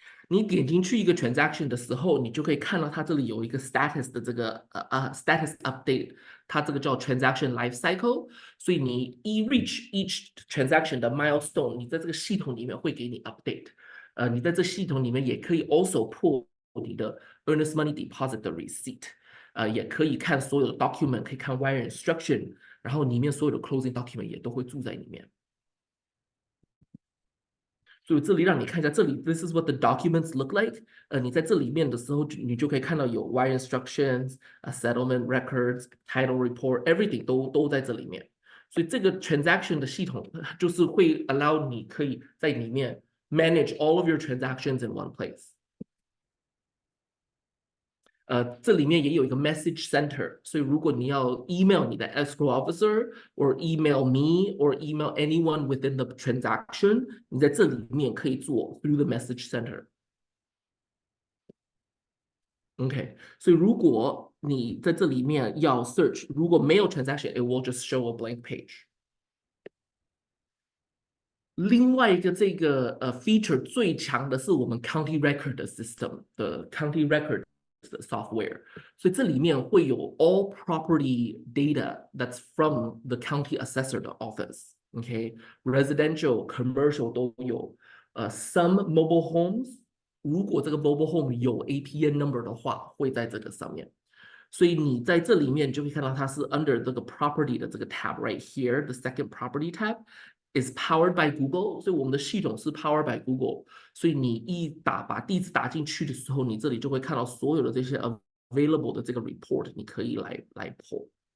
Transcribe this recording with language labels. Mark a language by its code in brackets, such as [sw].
[zh] 你点进去一个 transaction 的时候，你就可以看到它这里有一个 status 的这个status update，它这个叫 transaction life cycle，所以你 [en] reach each transaction [zh] 的 milestone，你在这个系统里面会给你 update。你在这系统里面也可以 [en] also pull [zh] 你的 earnest money deposit 的 receipt，也可以看所有的 document，可以看 wire instruction，然后里面所有的 closing document 也都会住在里面。所以这里让你看一下，这里 [en] this is what the documents look like。 [zh] 你在这里面的时候，你就可以看到有 wire instructions、settlement records、title report， [en] everything [zh] 都在这里面。所以这个 transaction 的系统就是会 allow 你可以在里面 [en] manage all of your transactions in one place。这里面也有一个 message center，所以如果你要 email 你的 escrow officer or email me or email anyone within the transaction， [zh] 你在这里面可以做 [en] through the message center。 [zh] OK， 所以如果你在这里面要 search， 如果没有 transaction， [en] it will just show a blank page。 [zh] 另外一个这个 [en] feature 最强的是我们 county record 的 system 的 county record 的 software， [zh] 所以这里面会有 [en] all property data that's from the county assessor 的 office。OK，residential、commercial 都有。 some mobile homes， [zh] 如果这个 mobile home 有 APN number 的话，会在这个上面。所以你在这里面就会看到它是 under 这个 property 的这个 tab right here， [en] the second property tab is powered by Google， [zh] 所以我们的系统是 powered by Google， 所以你把地址打进去的时候，你这里就会看到所有的这些 available 的这个 report， 你可以来 pull。